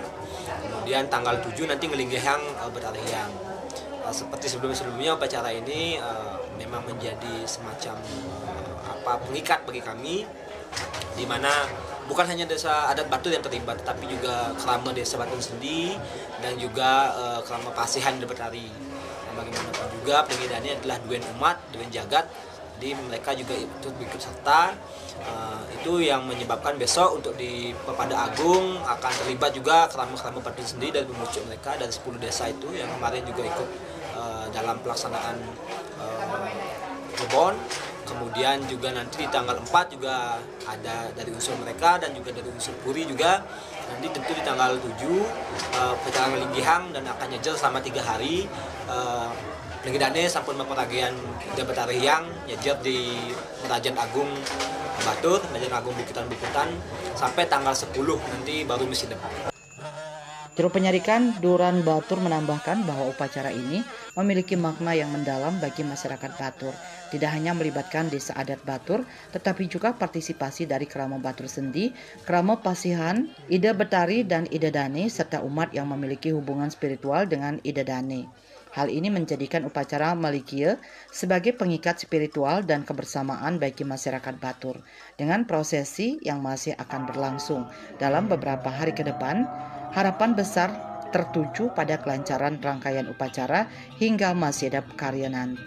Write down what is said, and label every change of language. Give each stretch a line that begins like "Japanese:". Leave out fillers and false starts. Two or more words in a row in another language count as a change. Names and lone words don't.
Indonesian: Kemudian tanggal 7 nanti Ngelinggiang Betarehyang. Seperti sebelumnya upacara ini memang menjadi semacam pengikat bagi kami, di mana bukan hanya desa adat Batur yang terlibat, tetapi juga Krama Desa Batur Sendi dan juga Krama Pasihan di Betari. Bagaimanapun juga Pelinggih Dane adalah
Balinese: duen umat, duen jagat,
Indonesian: jadi mereka juga ikut serta. Itu yang menyebabkan besok untuk di Pepada Agung akan terlibat juga Krama Batur Sendi dan pemucuk mereka dari 10 desa itu yang kemarin juga ikut dalam pelaksanaan Pelebon. Kemudian juga nanti di tanggal 4 juga ada dari unsur mereka dan juga dari unsur Puri juga. Nanti tentu di tanggal 7 upacara Ngelinggiang dan akan nyejer selama 3 hari. Pelinggih Dane
Balinese: sampun memperagian
Indonesian: Ide Betarehyang nyejer di Merajaan Agung Batur, Merajaan Agung Bukitan sampai tanggal 10 nanti baru Mensinep. Juru Penyarikan Duran Batur menambahkan bahwa upacara ini memiliki makna yang mendalam bagi masyarakat Batur. Tidak hanya melibatkan desa adat Batur, tetapi juga partisipasi dari Krama Batur Sendi, Krama Pasihan, Ide Betari, dan Ide Dane, serta umat yang memiliki hubungan spiritual dengan Ide Dane. Hal ini menjadikan upacara Malikia sebagai pengikat spiritual dan kebersamaan bagi masyarakat Batur. Dengan prosesi yang masih akan berlangsung dalam beberapa hari ke depan, harapan besar tertuju pada kelancaran rangkaian upacara hingga Mensinep Karya nanti.